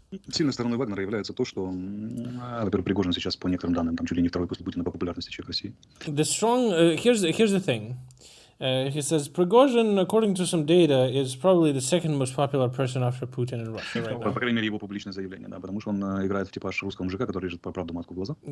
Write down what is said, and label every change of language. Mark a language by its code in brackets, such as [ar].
[ru] Сильной стороной Вагнера является то, что, во-первых, Пригожин сейчас, по некоторым данным, там чуть ли не второй после Путина по популярности человек России. [en] The strong... here's the thing. He says Prigozhin, according to some data, is probably the second most popular person after Putin in Russia right now. [ru] По крайней мере, его публичное заявление, да, потому что он играет в типаж русского мужика, который режет правду матку в глаза.